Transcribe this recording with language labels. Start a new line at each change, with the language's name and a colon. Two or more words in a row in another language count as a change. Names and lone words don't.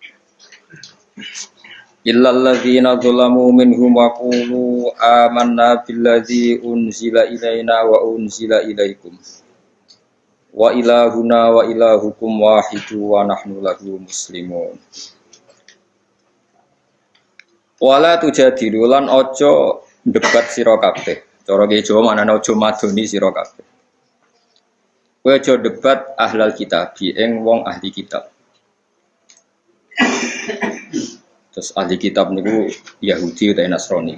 Arabic: إلا الذين ظلموا منهم وقولوا آمنا بالذي أنزل إلينا وأنزل إليكم. وإلهنا وإلهكم واحد ونحن له مسلمون. ولا تجادلوا
Javanese: lan ojo debat sira kabeh. Cara ki Jawa manane ojo madoni sira kabeh. Kowe aja debat
Arabic: أهل الكتاب
Javanese: ing wong ahli kitab. Terus ahli kitab niku Yahudi utawa Nasrani.